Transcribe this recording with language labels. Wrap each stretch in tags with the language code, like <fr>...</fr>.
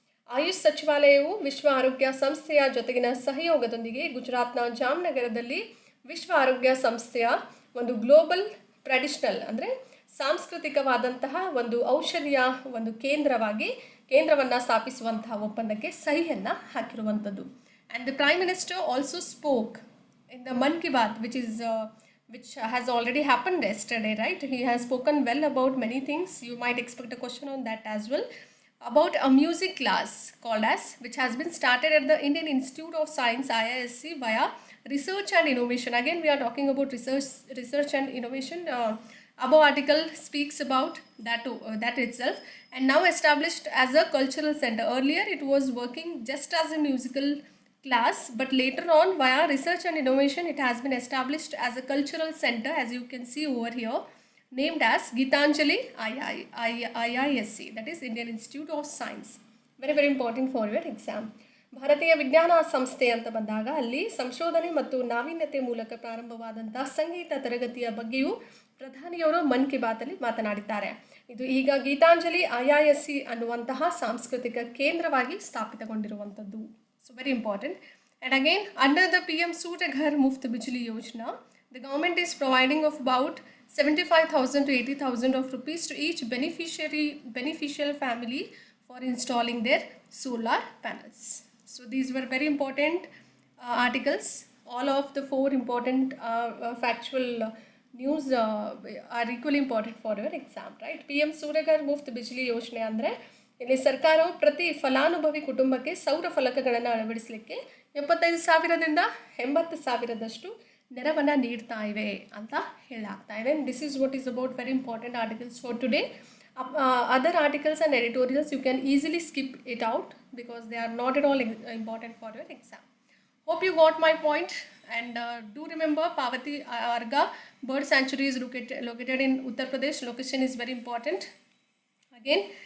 <kn>ಆಯುಷ್ ಸಚಿವಾಲಯವು ವಿಶ್ವ ಆರೋಗ್ಯ ಸಂಸ್ಥೆಯ ಜೊತೆಗಿನ ಸಹಯೋಗದೊಂದಿಗೆ ಗುಜರಾತ್ನ ಜಾಮ್ನಗರದಲ್ಲಿ ವಿಶ್ವ ಆರೋಗ್ಯ ಸಂಸ್ಥೆಯ ಒಂದು ಗ್ಲೋಬಲ್ ಟ್ರೆಡಿಷನಲ್ ಅಂದರೆ ಸಾಂಸ್ಕೃತಿಕವಾದಂತಹ ಒಂದು ಔಷಧಿಯ ಒಂದು ಕೇಂದ್ರವನ್ನು ಸ್ಥಾಪಿಸುವಂತಹ ಒಪ್ಪಂದಕ್ಕೆ ಸಹಿಯನ್ನು ಹಾಕಿರುವಂಥದ್ದು.</kn> <en>And the prime minister also spoke in the Mann Ki Baat, which has already happened yesterday, right? He has spoken well about many things. You might expect a question on that as well. About a music class called as, which has been started at the Indian Institute of Science, IISc, via research and innovation. Again, we are talking about research and innovation. Above article speaks about that itself, and now established as a cultural center. Earlier, it was working just as a musical class, but later on via research and innovation it has been established as a cultural center, as you can see over here, named as Geetanjali IISc, that is Indian Institute of Science. Very, very important for your exam.</en> <kn>ಭಾರತೀಯ ವಿಜ್ಞಾನ ಸಂಸ್ಥೆ ಅಂತ ಬಂದಾಗ ಅಲ್ಲಿ ಸಂಶೋಧನೆ ಮತ್ತು ನಾವೀನ್ಯತೆ ಮೂಲಕ ಪ್ರಾರಂಭವಾದಂತಹ ಸಂಗೀತ ತರಗತಿಯ ಬಗ್ಗೆಯೂ ಪ್ರಧಾನಿಯವರು ಮನ್ ಕಿ ಬಾತಲ್ಲಿ ಮಾತನಾಡಿದ್ದಾರೆ. ಇದು ಈಗ ಗೀತಾಂಜಲಿ IISc ಅನ್ನುವಂತಹ ಸಾಂಸ್ಕೃತಿಕ ಕೇಂದ್ರವಾಗಿ ಸ್ಥಾಪಿತಗೊಂಡಿರುವಂಥದ್ದು.</kn> <en>So very important. And again, under the PM Surya Ghar Muft Bijli Yojana, the government is providing of about 75,000 to 80,000 of rupees to each beneficial family for installing their solar panels. So these were very important articles. All of the 4 important factual news are equally important for your exam, right?</en> <kn>PM Surya Ghar Muft Bijli Yojana andre ಇಲ್ಲಿ ಸರ್ಕಾರವು ಪ್ರತಿ ಫಲಾನುಭವಿ ಕುಟುಂಬಕ್ಕೆ ಸೌರ ಫಲಕಗಳನ್ನು ಅಳವಡಿಸಲಿಕ್ಕೆ 75,000ದಿಂದ 80,000ದಷ್ಟು ನೆರವನ್ನು ನೀಡ್ತಾ ಇವೆ ಅಂತ ಹೇಳಲಾಗ್ತಾ ಇದೆ.</kn> <en>This is what is about very important articles for today. Other articles and editorials you can easily skip it out because they are not at all important for your exam. Hope you got my point, and do remember Parvati Arga Bird Sanctuary is located in Uttar Pradesh. Location is very important again.</en>